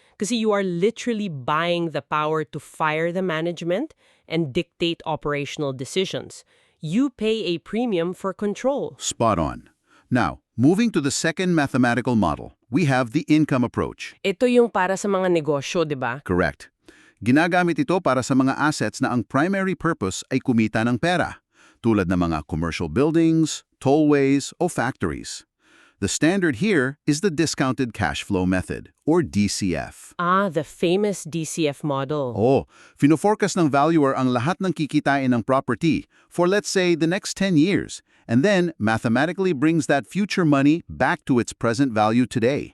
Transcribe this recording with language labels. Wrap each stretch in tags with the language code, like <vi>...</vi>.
<en>Kasi you are literally buying the power to fire the management and dictate operational decisions. You pay a premium for control. Spot on. Now, moving to the second mathematical model, we have the income approach.</en> <tl>Ito yung para sa mga negosyo, di ba?</tl> <en>Correct.</en> <tl>Ginagamit ito para sa mga assets na ang primary purpose ay kumita ng pera, tulad ng mga commercial buildings, tollways, o factories.</tl> <en>The standard here is the discounted cash flow method, or DCF. The famous DCF model.</en> <tl>Fino-forecast ng valuer ang lahat ng kikitain ng property</tl> <en>for let's say the next 10 years, and then mathematically brings that future money back to its present value today.</en>